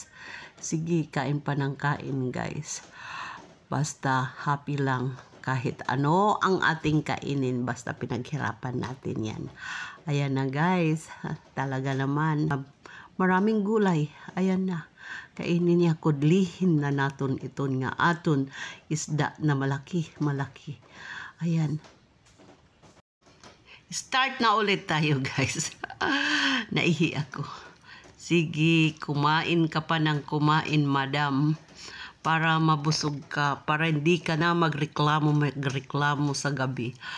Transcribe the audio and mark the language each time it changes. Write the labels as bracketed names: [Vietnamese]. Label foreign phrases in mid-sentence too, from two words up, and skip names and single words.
[Filipino] Sige, kain pa ng kain guys. Basta happy lang kahit ano ang ating kainin, basta pinaghirapan natin yan. Ayan na guys, talaga naman maraming gulay. Ayan na, kainin niya, [Waray] kudlihin na naton iton nga aton isda na malaki. [Filipino] Ayan, start na ulit tayo guys. Naihi ako. Sige, kumain ka pa ng kumain, madam. Para mabusog ka. Para hindi ka na magreklamo sa gabi.